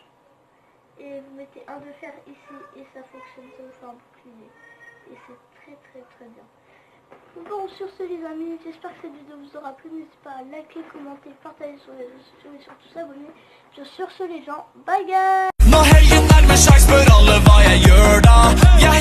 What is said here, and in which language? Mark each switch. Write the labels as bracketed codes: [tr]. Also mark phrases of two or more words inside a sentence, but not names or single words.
[fr] Et vous mettez un de fer ici et ça fonctionne, ça vous fait un bouclier. Et c'est très bien. Bon, sur ce les amis, j'espère que cette vidéo vous aura plu. N'hésitez pas à liker, commenter, partager sur les réseaux sociaux et surtout s'abonner. Sur ce les gens, [en] bye guys. [no] Nå helgen nærmer seg, spør alle hva jeg gjør da.